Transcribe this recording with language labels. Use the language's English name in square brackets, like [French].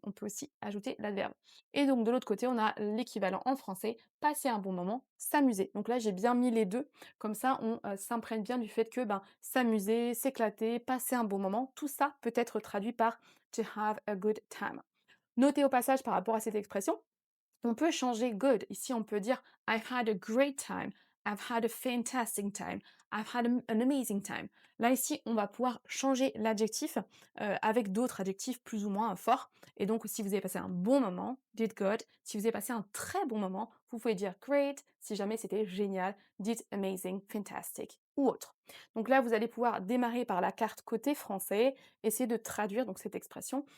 [French] On peut aussi ajouter l'adverbe. Et donc de l'autre côté, on a l'équivalent en français, passer un bon moment, s'amuser. Donc là, j'ai bien mis les 2, comme ça on, s'imprègne bien du fait que, ben, s'amuser, s'éclater, passer un bon moment, tout ça peut être traduit par [English] to have a good time. [French] Notez au passage par rapport à cette expression, on peut changer good. Ici, on peut dire [English] I've had a great time. I've had a fantastic time. I've had an amazing time. [French] Là, ici, on va pouvoir changer l'adjectif avec d'autres adjectifs plus ou moins forts. Et donc, si vous avez passé un bon moment, did good. Si vous avez passé un très bon moment, vous pouvez dire great. Si jamais c'était génial, did amazing, fantastic ou autre. Donc là, vous allez pouvoir démarrer par la carte côté français, essayer de traduire donc cette expression.